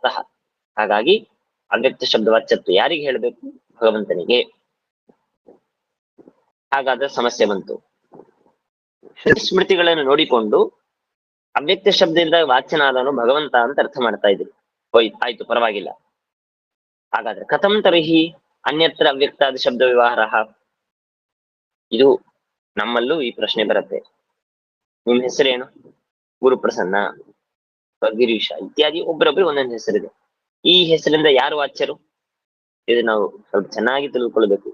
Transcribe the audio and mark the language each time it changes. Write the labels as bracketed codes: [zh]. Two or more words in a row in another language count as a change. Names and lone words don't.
[kn] ಹಾಗಾಗಿ ಅವ್ಯಕ್ತ ಶಬ್ದ ವಾಚ್ಯತ್ವ ಯಾರಿಗೆ ಹೇಳಬೇಕು? ಭಗವಂತನಿಗೆ. ಹಾಗಾದ್ರೆ ಸಮಸ್ಯೆ ಬಂತು. ಶ್ರುತಿ ಸ್ಮೃತಿಗಳನ್ನು ನೋಡಿಕೊಂಡು ಅವ್ಯಕ್ತ ಶಬ್ದದಿಂದ ವಾಚ್ಯನಾದವನು ಭಗವಂತ ಅಂತ ಅರ್ಥ ಮಾಡ್ತಾ ಇದ್ರು. ಆಯ್ತು, ಪರವಾಗಿಲ್ಲ. ಹಾಗಾದ್ರೆ [sa] ಕಥಂ ತರ್ಹಿ ಅನ್ಯತ್ರ ಅವ್ಯಕ್ತಾದ ಶಬ್ದ ವ್ಯವಹಾರ? [kn] ಇದು ನಮ್ಮಲ್ಲೂ ಈ ಪ್ರಶ್ನೆ ಬರುತ್ತೆ. ನಿಮ್ ಹೆಸರೇನು? ಗುರುಪ್ರಸನ್ನ, ಗಿರೀಶ ಇತ್ಯಾದಿ ಒಬ್ಬರೊಬ್ಬರು ಒಂದೊಂದು ಹೆಸರಿದೆ. ಈ ಹೆಸರಿಂದ ಯಾರು ವಾಚ್ಯರು? ಇದು ನಾವು ಸ್ವಲ್ಪ ಚೆನ್ನಾಗಿ ತಿಳ್ಕೊಳ್ಬೇಕು.